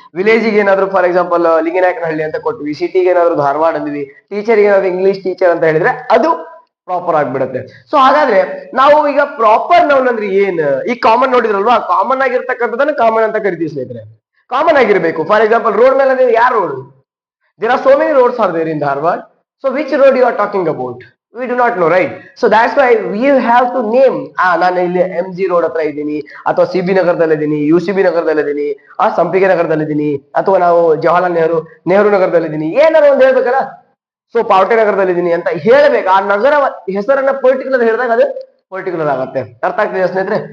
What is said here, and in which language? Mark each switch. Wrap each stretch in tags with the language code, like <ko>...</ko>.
<kn>ವಿಲೇಜಿಗೆ ಏನಾದ್ರು for example Linganayakanahalli ಅಂತ ಕೊಟ್ವಿ. ಸಿಟಿಗೆ ಏನಾದ್ರು ಧಾರವಾಡ ಅಂದ್ವಿ. ಟೀಚರ್ಗೆ ಏನಾದ್ರು ಇಂಗ್ಲಿಷ್ ಟೀಚರ್ ಅಂತ ಹೇಳಿದ್ರೆ ಅದು ಪ್ರಾಪರ್ ಆಗ್ಬಿಡುತ್ತೆ. ಸೊ ಹಾಗಾದ್ರೆ ನಾವು ಈಗ ಪ್ರಾಪರ್ ನೌನ್ ಅಂದ್ರೆ ಏನ್? ಈ ಕಾಮನ್ ನೋಡಿದ್ರಲ್ವಾ, ಕಾಮನ್ ಆಗಿರ್ತಕ್ಕಂಥದನ್ನ ಕಾಮನ್ ಅಂತ ಕರಿತೀವಿ ಸ್ನೇಹಿತರೆ. ಕಾಮನ್ ಆಗಿರ್ಬೇಕು. ಫಾರ್ ಎಕ್ಸಾಂಪಲ್ ರೋಡ್ ಮೇಲೆ ನೀವು ಯಾರು road?</kn> <en>There are so many roads are there in Dharwad. So which road you are talking about? We do not know, right? So that's why we have to name.</en> <kn>ನಾನು ಇಲ್ಲಿ MG road ಹತ್ರ ಇದ್ದೀನಿ, ಅಥವಾ CB ನಗರದಲ್ಲಿ ಇದ್ದೀನಿ, UCB ನಗರದಲ್ಲಿ ಇದ್ದೀನಿ, ಸಂಪಿಗೆ ನಗರದಲ್ಲಿ ಇದ್ದೀನಿ, ಅಥವಾ ನಾವು ಜವಾಹರ್ಲಾಲ್ ನೆಹರು ನಗರದಲ್ಲಿ ಇದ್ದೀನಿ, ಏನಾದ್ರು ಒಂದು ಹೇಳ್ಬೇಕಲ್ಲ. ಸೊ ಪಾವಟೆ ನಗರದಲ್ಲಿ ಇದ್ದೀನಿ ಅಂತ ಹೇಳ್ಬೇಕು. ಆ ನಗರ ಹೆಸರನ್ನ ಪರ್ಟಿಕ್ಯುಲರ್ ಹೇಳಿದಾಗ ಅದು ಪರ್ಟಿಕ್ಯುಲರ್ ಆಗತ್ತೆ. ಅರ್ಥ ಆಗ್ತಿದೆ ಸ್ನೇಹಿತರೆ?</kn>